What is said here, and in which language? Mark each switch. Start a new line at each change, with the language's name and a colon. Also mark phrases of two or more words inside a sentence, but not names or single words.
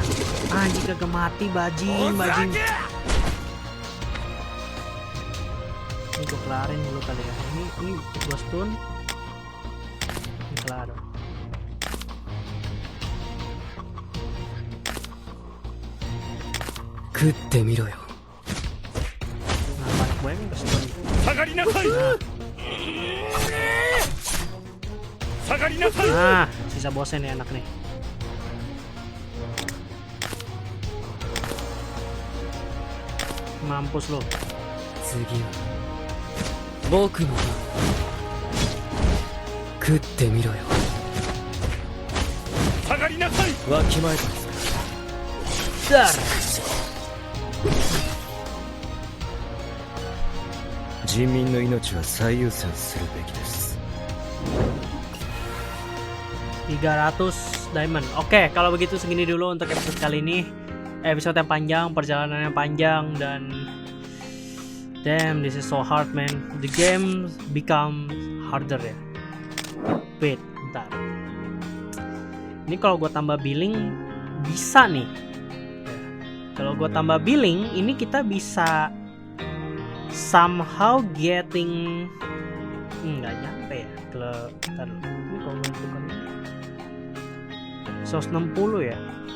Indonesian: Anjing kagak mati, bajing. Ini gue kelarin dulu kali ya. Ini gue stun. Ini kelar.
Japanese: 食ってみろよ。
Indonesian: Nah, banyak banget yang kesukaan.
Japanese: 下がりなさい 下がりなさい
Indonesian: Nah, sisa bosnya nih enak nih. Mampus lo.
Japanese: 次は僕の番。食ってみろよ。下がりなさいわきまえたんですか。
Indonesian: Dar.
Japanese: 人民の命は最優先するべきです
Indonesian: 300 diamond. Oke, kalau begitu segini dulu untuk episode kali ini. Episode yang panjang, perjalanan yang panjang, dan
English: damn, this is so hard, man. The game become harder ya. Wait,
Indonesian: bentar. Ini kalau gue tambah billing bisa nih. Kalau gue tambah billing, ini kita bisa
English: somehow getting
Indonesian: nggak nyampe ya. Kalau bentar, ini kalau gue tentukan 160 ya.